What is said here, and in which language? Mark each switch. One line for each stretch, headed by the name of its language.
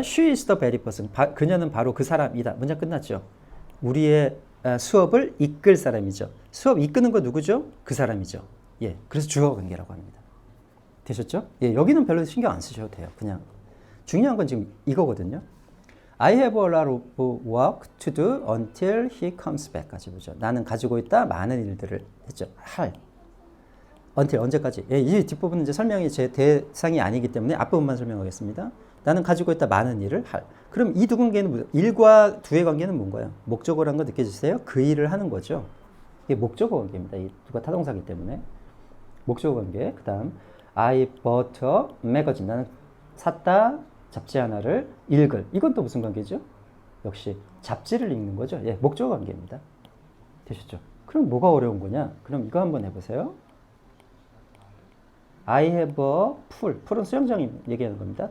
English: She is the very person.
Korean: 그녀는 바로 그 사람이다. 문장 끝났죠. 우리의 수업을 이끌 사람이죠. 수업 이끄는 거 누구죠? 그 사람이죠. 예. 그래서 주어 관계라고 합니다. 되셨죠? 예. 여기는 별로 신경 안 쓰셔도 돼요. 그냥. 중요한 건 지금 이거거든요.
English: I have a lot of work to do until he comes back.
Korean: 까지 보죠. 나는 가지고 있다 많은 일들을 했죠. 할. until 언제까지? 예, 이 뒷부분은 이제 설명이 제 대상이 아니기 때문에 앞부분만 설명하겠습니다. 나는 가지고 있다 많은 일을 할. 그럼 이 두 관계는 일과 두의 관계는 뭔가요? 목적어라는 거 느껴지세요? 그 일을 하는 거죠. 이게 목적어 관계입니다. 이 두가 타동사기 때문에 목적어 관계.
English: 그다음 I bought a magazine.
Korean: 나는 샀다 잡지 하나를 읽을. 이건 또 무슨 관계죠? 역시 잡지를 읽는 거죠. 예, 목적어 관계입니다. 되셨죠? 그럼 뭐가 어려운 거냐? 그럼 이거 한번 해보세요.
English: I have a pool.
Korean: pool은 수영장 얘기하는 겁니다.